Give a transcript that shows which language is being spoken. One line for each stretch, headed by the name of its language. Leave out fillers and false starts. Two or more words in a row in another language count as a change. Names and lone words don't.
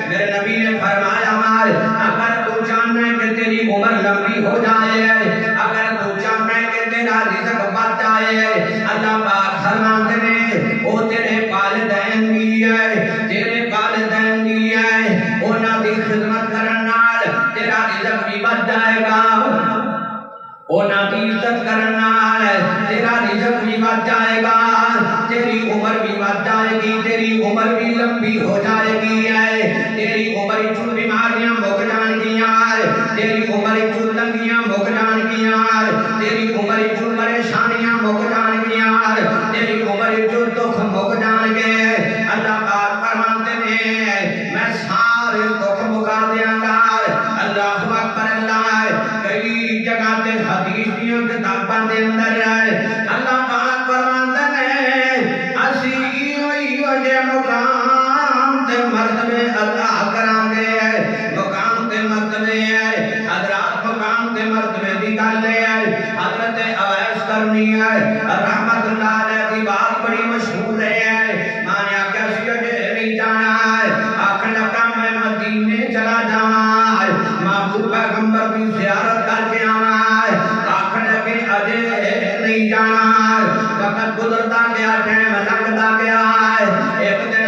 Punjabi: میرے نبی نے فرمایا مال اگر تو چاہنا ہے کہ تیری عمر لمبی ہو جائے، اگر تو چاہنا ہے کہ تیرا رزق بڑھ جائے،
Urdu: اللہ پاک فرماتے ہیں
Punjabi: وہ تیرے والدین بھی ہے، تیرے والدین بھی ہے، انہاں دی خدمت کرن نال تیرا رزق بھی بڑھ جائے گا، انہاں دی عزت کرن نال تیرا رزق بھی بڑھ جائے گا، تیری عمر بھی بڑھ جائے گی، تیری عمر بھی لمبی ہو جائے گی، تیری عمر چوں بیماریاں مک جان گیاں، تیری عمر چوں تنگیاں مک جان گیاں، تیری عمر چوں پریشانیاں مک جان گیاں، تیری عمر چوں دکھ مک جان گے۔
Urdu: اللہ پاک فرماتے ہیں
Punjabi: میں سارے دکھ مکا دیاں گا۔ اللہ اکبر اللہ، کئی جگہ تے حدیث دیاں کتاباں دے اندر
Urdu: اللہ پاک فرماتے ہیں
Punjabi: اسی جے مقام تے مرتبے عطا کران گے، مقام تے مرتبے حضرات، مقام تے مرتبے دی گل ہے۔ حضرت اویس کرنی ہے رحمت اللہ علیہ کی بات بڑی مشہور ہے، مانے کیا سی اجے نہیں جانا ہے، آخر لگا میں مدینے چلا جانا ہے، محبوب پیغمبر کی زیارت کر کے آنا ہے، آخر لگے اجے نہیں جانا ہے،
Urdu: وقت گزرتا گیا، ٹائم لگتا گیا ہے،
Punjabi: ایک دن